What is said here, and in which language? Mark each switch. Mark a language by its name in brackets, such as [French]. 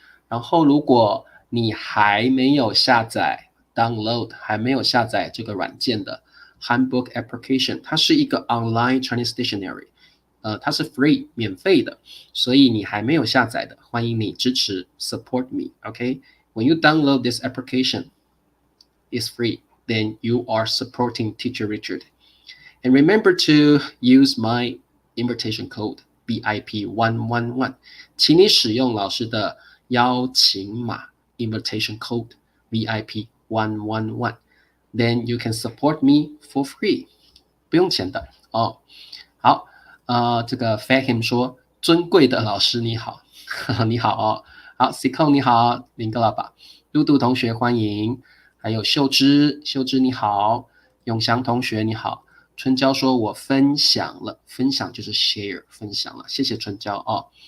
[Chinese] 然后如果你还没有下载 download 还没有下载这个软件的 Handbook Application， 它是一个 online Chinese dictionary，它是 free 免费的，所以你还没有下载的，欢迎你支持 [English] support me， [Chinese] OK？ [English] When you download this application, it's free. Then you are supporting Teacher Richard. And remember to use my invitation code VIP111， [Chinese] 请你使用老师的邀请码 [English] invitation code VIP111， then you can support me for free， [Chinese] 不用钱的哦。好，这个 Fahim 说尊贵的老师你好，你好哦。好 Siko 你好，林格拉巴，嘟嘟同学欢迎，还有秀芝你好，永祥同学你好。春娇说我分享了，分享就是 share 分享了，谢谢春娇哦。